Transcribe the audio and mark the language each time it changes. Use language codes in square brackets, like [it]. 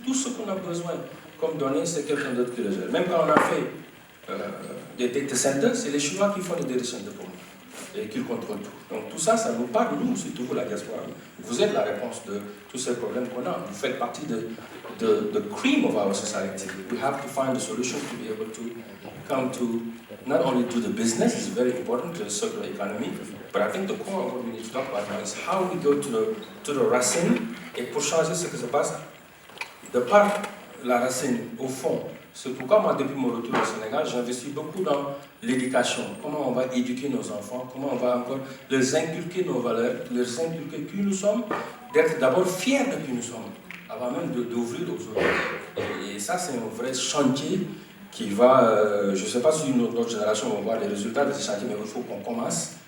[fr] Tout ce qu'on a besoin comme données, c'est quelqu'un d'autre qui le gère. Même quand on a fait des data centers, c'est les Chinois qui font les data centers pour nous et qui contrôlent tout. Donc tout ça, ça nous parle, nous, surtout vous, la diaspora. Vous êtes la réponse de tous ces problèmes qu'on a. Vous faites partie de [en] the cream of our society. We have to find a solution to be able to come to not only do the business, it's very important to the circular economy, but I think the core of what we need to talk about now is how we go to the racine, [fr] et pour changer ce qui se passe, de par la racine, au fond. C'est pourquoi moi, depuis mon retour au Sénégal, j'investis beaucoup dans l'éducation. Comment on va éduquer nos enfants, comment on va encore leur inculquer nos valeurs, leur inculquer qui nous sommes, d'être d'abord fiers de qui nous sommes, avant même d'ouvrir aux autres. Et ça, c'est un vrai chantier qui va, je ne sais pas si notre génération va voir les résultats de ce chantier, mais il faut qu'on commence